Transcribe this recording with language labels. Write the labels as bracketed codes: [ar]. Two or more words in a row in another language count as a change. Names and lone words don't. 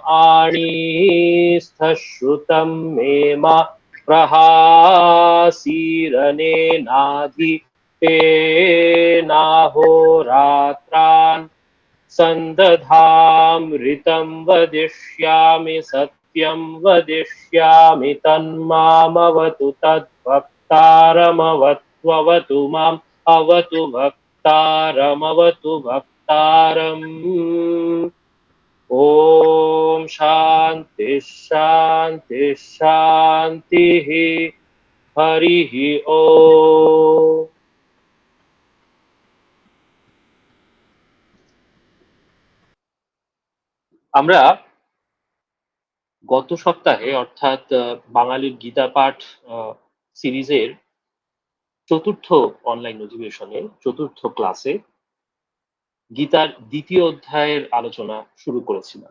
[sa] आणीस्थश्रुतं मे मा प्रहासीरनेनाधि तेनाहोरात्रान् सन्दधामृतं वदिष्यामि सत्यं वदिष्यामि तन्मामवतु तद्भक्तारमवत्ववतु माम् अवतु भक्तारमवतु भक्तारम्। ॐ शान्ति शान्ति शान्तिः। हरिः ओम्। [bn] আমরা গত সপ্তাহে অর্থাৎ বাঙালির গীতা পাঠ সিরিজের চতুর্থ অনলাইন অধিবেশনে চতুর্থ ক্লাসে গীতার দ্বিতীয় অধ্যায়ের আলোচনা শুরু করেছিলাম।